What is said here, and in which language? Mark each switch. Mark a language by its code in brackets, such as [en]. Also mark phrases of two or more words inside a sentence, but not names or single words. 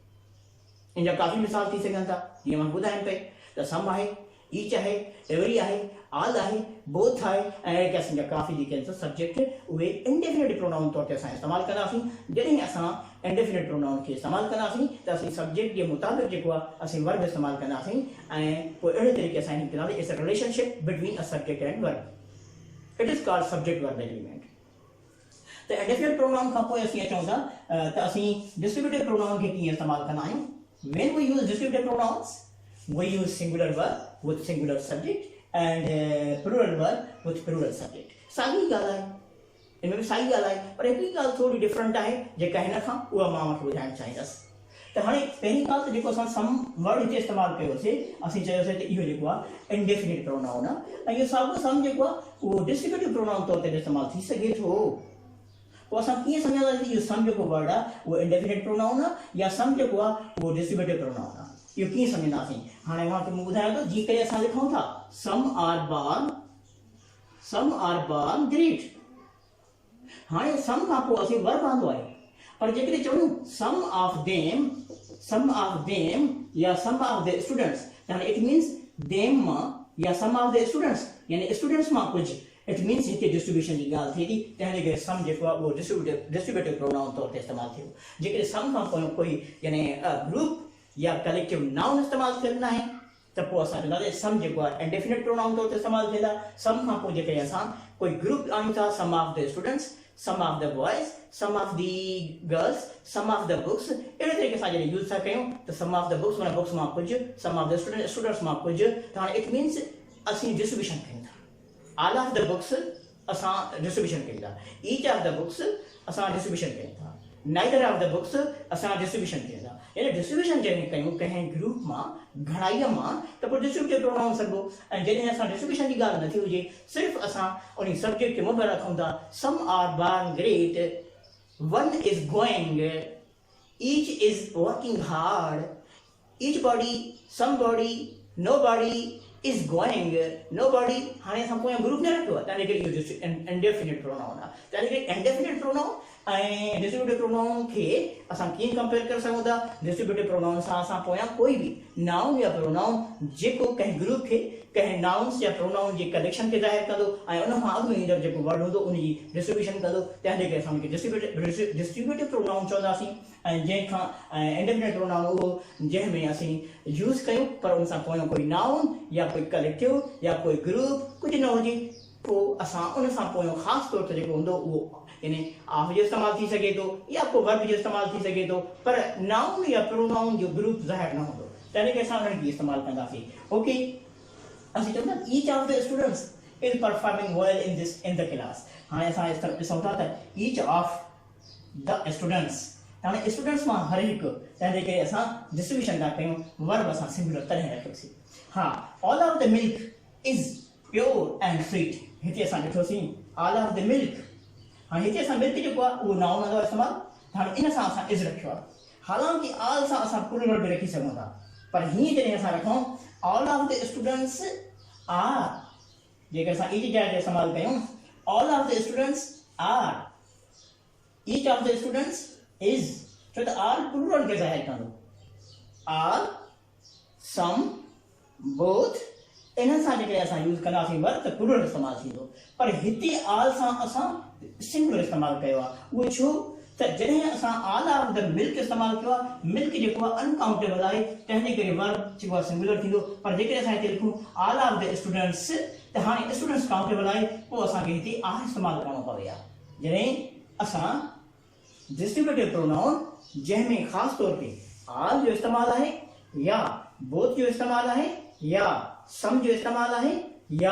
[sd] इन जा काफ़ी मिसाल थी सघनि था, जीअं मां ॿुधायां पई त सम आहे, ईच आहे, एवरी आहे, ऑल आहे, बोथ आहे, ऐं अहिड़े क़िस्म जा काफ़ी जेके आहिनि सब्जेक्ट उहे [en] indefinite pronoun [sd] तौर ते असां इस्तेमालु कंदासीं। जॾहिं असां [en] indefinite pronoun [sd] खे इस्तेमालु कंदासीं त असीं सब्जेक्ट जे मुताबिक़ जेको आहे असीं वर्ब इस्तेमालु कंदासीं, ऐं पोइ अहिड़े तरीक़े सां हिन कंदासीं [en] It's a relationship between a subject and verb, it is called subject verb agreement. [sd] त [en] indefinite pronoun [sd] खां पोइ असीं अचूं था त असीं [en] distributive pronoun [sd] खे कीअं इस्तेमालु कंदा आहियूं। [en] When we use distributive pronouns we use singular verb with singular subject and plural verb with plural subject। [sd] साॻी ॻाल्हि आहे, इनमें बि साॻी ॻाल्हि आहे, पर हिकिड़ी ॻाल्हि थोरी डिफरेंट आहे जेका हिन खां उहा मां मूंखे ॿुधाइणु चाहींदसि। त हाणे पहिरीं ॻाल्हि त जेको असां [en] some word [sd] हिते इस्तेमालु कयोसीं, असीं चयोसीं त इहो जेको आहे [en] indefinite pronoun [sd] आहे, ऐं इहो साॻियो सम जेको आहे उहो [en] distributive pronoun [sd] तौर ते इस्तेमालु थी सघे थो। पोइ असां कीअं सम्झंदासीं इहो सम जेको वर्ड आहे उहो [en] indefinite pronoun [sd] आहे या सम जेको आहे उहो [en] distributive pronoun [sd] आहे, इहो कीअं सम्झंदासीं। हाणे मां तव्हांखे ॿुधायां थो, जीअं करे असां लिखूं था [en] some are born great. [sd] हाणे सम खां पोइ असीं वर्ब आंदो आहे, पर जेकॾहिं चऊं [en] some of them [sd] या [en] some of the students, [sd] यानी [en] it means them [sd] मां या [en] some of the students [sd] यानी स्टूडेंट्स मां कुझु, [en] it means [sd] हिते डिस्ट्रीब्यूशन जी ॻाल्हि थिए थी, तंहिंजे करे सम जेको आहे उहो [en] distributive pronoun [sd] तौर ते इस्तेमालु थियो। जेकॾहिं सम खां पोइ कोई यानी ग्रुप या [en] collective noun [sd] इस्तेमालु कंदा आहिनि त पोइ असां चवंदासीं सम जेको आहे [en] indefinite pronoun [sd] तौर ते इस्तेमालु थींदा। सम खां पोइ जेकॾहिं असां कोई ग्रुप आणियूं था, [en] some of the students, some of the boys, some of the girls, some of the books, [sd] अहिड़े तरीक़े सां जॾहिं यूज़ था कयूं त [en] some of the books [sd] माना बुक्स मां कुझु, [en] some of the students [sd] मां कुझु, त हाणे [en] it means [sd] असीं डिस्ट्रीब्यूशन कयूं था। [en] all of the books [sd] असां डिस्ट्रीब्यूशन कयूं था, [en] each of the books [sd] असां डिस्ट्रीब्यूशन कयूं था, [en] neither of the books [sd] असां डिस्ट्रीब्यूशन कयूं था। यानी डिस्ट्रीब्यूशन जॾहिं कयूं कंहिं ग्रुप मां, घणाईअ मां, त पोइ [en] distributive pronoun [sd] सघिबो। ऐं जॾहिं असां डिस्ट्रीब्यूशन जी ॻाल्हि नथी हुजे, सिर्फ़ु असां उन सब्जेक्ट खे मुबहम रखूं था, [en] some are born great, one is going, each is working hard, each body, some body, no body is going, no body. [sd] हाणे असां पोयां ग्रुप न रखियो आहे, तंहिंजे करे इहो [en] indefinite pronoun [sd] आहे। तंहिंजे करे [en] indefinite pronoun [sd] ऐं [en] distributive pronoun [sd] खे असां कीअं कंपेयर करे सघूं था। [en] distributive pronoun [sd] सां असां पोयां कोई बि नाउन या प्रोनाउन जेको कंहिं ग्रुप खे, कंहिं नाउन्स या प्रोनाउन जे कलेक्शन खे ज़ाहिर कंदो ऐं उन खां अॻु में ईंदड़ जेको वर्ड हूंदो उन जी डिस्ट्रीब्यूशन कंदो, तंहिंजे करे असां उनखे [en] distributive pronoun [sd] चवंदासीं। ऐं जंहिंखां [en] indefinite pronoun [sd] उहो जंहिंमें असीं यूज़ कयूं पर उन सां पोयां कोई नाउन या कोई कलेक्टिव या कोई ग्रुप कुझु न हुजे, पोइ असां उन सां पोयों ख़ासि तौर ते जेको हूंदो उहो यानी ऑफ जो इस्तेमालु थी सघे थो या को वर्ब जो इस्तेमालु थी सघे थो, पर नाउन या प्रोनाउन जो ग्रुप ज़ाहिर न हूंदो, तॾहिं असां उन्हनि खे इस्तेमालु कंदासीं। [en] ओके, [sd] असीं चवंदा [en] each of the students is performing well in the class. [sd] हाणे असां ॾिसूं था त [en] each of the students, [sd] हाणे स्टूडेंट्स मां हर हिकु, तंहिंजे करे असां डिस्ट्रीब्यूशन था कयूं, वर्ब असां सिंगुलर तॾहिं रखियोसीं। हा, [en] all of the milk is pure and sweet, [sd] हिते असां ॾिठोसीं [en] all of the milk. [sd] हाणे हिते असां मिल्क जेको आहे उहो नाउन हूंदो इस्तेमालु, हाणे इन सां असां इज़ रखियो आहे, हालांकि ऑल सां असां प्लूरल बि रखी सघूं था, पर हीअं जॾहिं असां रखूं [en] all of the students are, [sd] जेकर असां ईच जाइ ते इस्तेमालु कयूं [en] all of the students are, each of the students is, [sd] छो त [en] are plural [sd] खे ज़ाहिर कंदो, [en] are some both, [sd] इन्हनि सां जेकॾहिं असां यूज़ कंदासीं वर्ब त प्लूरल इस्तेमालु थींदो, पर हिते ऑल सां असां सिंगुलर इस्तेमालु कयो आहे। उहो छो त जॾहिं असां [en] all of the milk [sd] इस्तेमालु कयो आहे, मिल्क जेको आहे अनकाउंटेबल आहे, तंहिंजे करे वर्ब जेको आहे सिंगुलर थींदो, पर जेकॾहिं असां हिते लिखूं [en] all of the students [sd] त हाणे स्टूडेंट्स काउंटेबल आहे, पोइ असांखे हिते आर इस्तेमालु करणो पवे आहे। जॾहिं असां [en] distributive pronoun [sd] जंहिंमें ख़ासि तौर ते ऑल जो इस्तेमालु आहे या बोथ जो इस्तेमालु आहे या सम जो इस्तेमालु आहे या